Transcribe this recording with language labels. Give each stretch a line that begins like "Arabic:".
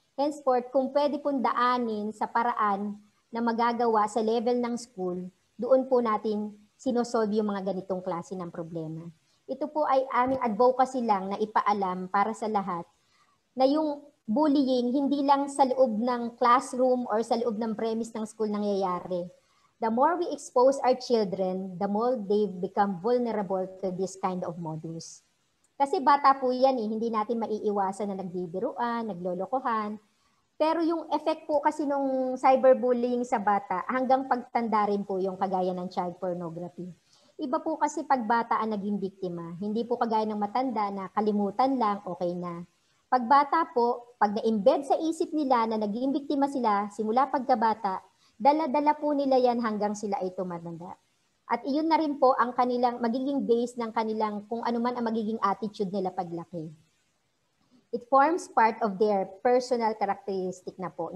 Filipino: Henceforth, kung pwede pong daanin sa paraan na magagawa sa level ng school, doon po natin sinosolve yung mga ganitong klase ng problema. Ito po ay aming advocacy lang na ipaalam para sa lahat na yung bullying hindi lang sa loob ng classroom or sa loob ng premise ng school nangyayari.
English: The more we expose our children, the more they become vulnerable to this kind of modus.
Filipino: Kasi bata po yan eh, hindi natin maiiwasan na nagbibiruan, naglolokohan. Pero yung effect po kasi nung cyberbullying sa bata, hanggang pagtanda rin po yung kagaya ng child pornography. Iba po kasi pag bata ang naging biktima. Hindi po kagaya ng matanda na kalimutan lang, okay na. Pag bata po, pag na-embed sa isip nila na naging biktima sila simula pagkabata, dala-dala po nila yan hanggang sila ay tumatanda. At iyon na rin po ang kanilang magiging base ng kanilang kung ano man ang magiging attitude nila paglaki.
English: It forms part of their personal characteristic
Filipino: na po.